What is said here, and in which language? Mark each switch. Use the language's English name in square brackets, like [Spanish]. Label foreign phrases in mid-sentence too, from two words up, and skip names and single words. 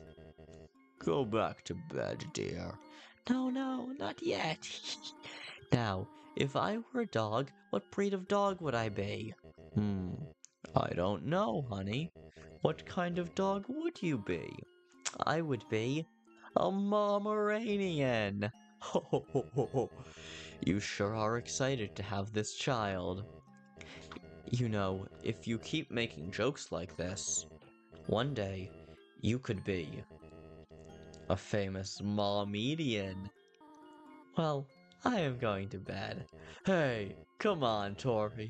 [English] Go back to bed, dear. No, not yet. Now, if I were a dog, what breed of dog would I be? I don't know, honey. What kind of dog would you be? I would be a Pomeranian. Ho ho ho ho ho. You sure are excited to have this child. You know, if you keep making jokes like this, one day you could be a famous Momedian. Well, I am going to bed. Hey, come on, Toby.